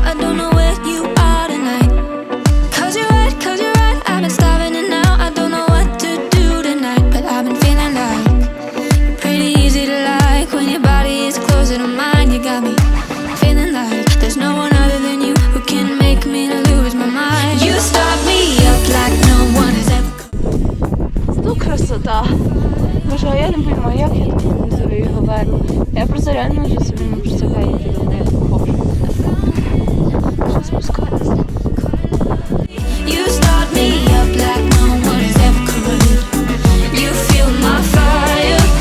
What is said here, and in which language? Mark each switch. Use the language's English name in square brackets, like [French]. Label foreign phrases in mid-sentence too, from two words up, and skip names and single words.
[English] I don't know where you are tonight. 'Cause you're right, I've been starving and now I don't know what to do tonight. But I've been feeling like you're pretty easy to like when your body is closer to mine. You got me feeling like there's no one other than you who can make me lose my mind. You start me up like no one has ever. [Ukrainian] Ну, красота. Боже, а я не розумію, як я тут його верну. Я просто реально вже собі не представляю, як я до неї виходжу. Вже спускатися. [English] You start me up like no one has ever could. You feel my fire.